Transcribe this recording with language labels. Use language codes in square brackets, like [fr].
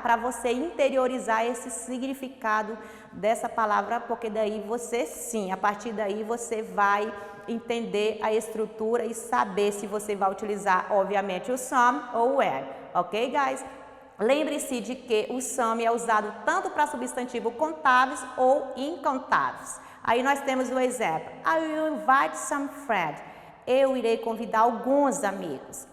[pt] Para você interiorizar esse significado dessa palavra, porque daí você sim, a partir daí você vai entender a estrutura e saber se você vai utilizar, obviamente, o some ou o when, [en] ok, guys? [pt] Lembre-se de que o some é usado tanto para substantivo contáveis ou incontáveis. Aí nós temos o exemplo. [en] I will invite some friends. [pt] Eu irei convidar alguns amigos.